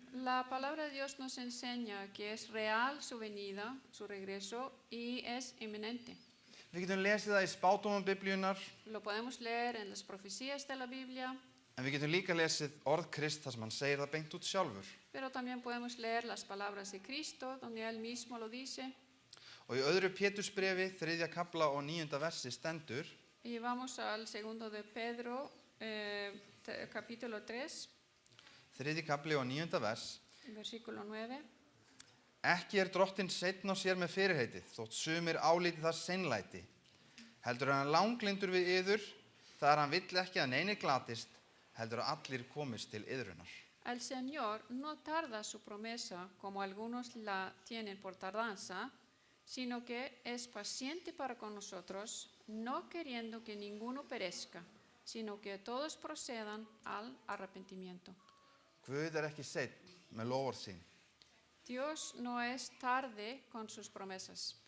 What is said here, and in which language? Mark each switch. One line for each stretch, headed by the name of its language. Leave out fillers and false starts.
Spanish: La palabra de Dios nos enseña que es real su venida, su regreso, y es inminente.
Icelandic: Við getum lesið það í spádómum Biblíunnar,
Spanish: Lo podemos leer en las profecías de la Biblia,
Icelandic: en við getum líka lesið orð Krist þar sem hann segir það beint út sjálfur.
Spanish: pero también podemos leer las palabras de Cristo, donde Él mismo lo dice.
Icelandic: Og í öðru Pétursbrefi, 3. kafla og 9. versi stendur:
Spanish: Y vamos al segundo de Pedro, capítulo 3,
Icelandic: 3. kafli og 9. vers:
Spanish: versículo 9.
Icelandic: Ekki drottinn seinn á sér með fyrirheitið, þótt sumir álíti það seinlæti. heldur er hann langlindur við yður, þar hann vill ekki að neini glatist, heldur að allir komist til yðrunar.
Spanish: El Señor no tarda su promesa como algunos la tienen por tardanza, sino que es paciente para con nosotros, no queriendo que ninguno perezca, sino que todos procedan al arrepentimiento.
Icelandic: Guð er ekki seinn með loforð sín,
Spanish: Dios no es tarde con sus promesas,